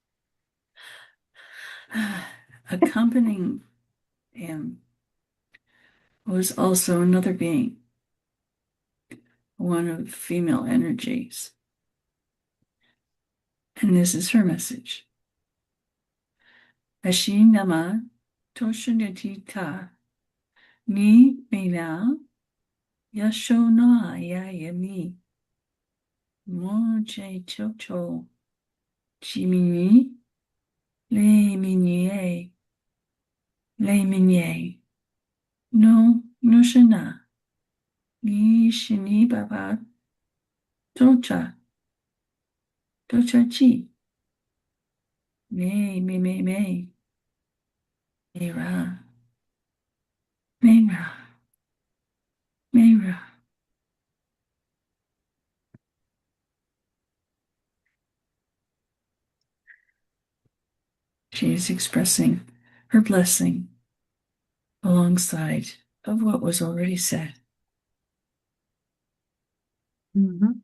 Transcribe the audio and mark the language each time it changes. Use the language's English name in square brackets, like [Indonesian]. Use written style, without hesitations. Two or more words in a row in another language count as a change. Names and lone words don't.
[English] Accompanying him was also another being, one of female energies. And this is her message. Ashinama Toshanatita Ni Mena Yashona Yayami Mo che cho cho. Chi mini. Le minier. Le minier. No, no shana. Ni shini baba. Tocha. Tocha chi. Me. Mera. Mera. Mera. She is expressing her blessing alongside of what was already said. Mhm.